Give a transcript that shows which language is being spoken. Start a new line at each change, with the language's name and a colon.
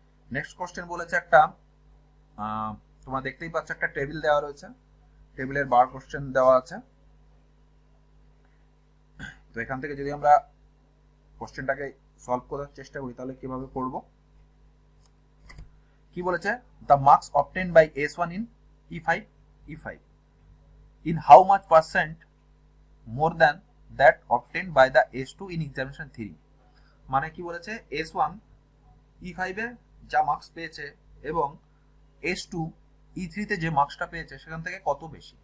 Bangla: Next question বলেছে একটা, তোমরা দেখতেই পাচ্ছ একটা টেবিল দেওয়া রয়েছে, টেবিলের বার কোশ্চেন দেওয়া আছে। তো এখান থেকে যদি আমরা কোশ্চেনটাকে সলভ করার চেষ্টা করি তাহলে কিভাবে করব। কি বলেছে,
English: The marks obtained by S1 in E5 in how much percent more than that obtained by the S2 in examination 3।
Bangla: মানে কি বলেছে S1 E5 এ যা মার্কস পেয়েছে এবং S2 E3 তে যে মার্কসটা পেয়েছে সেখান থেকে কত বেশি।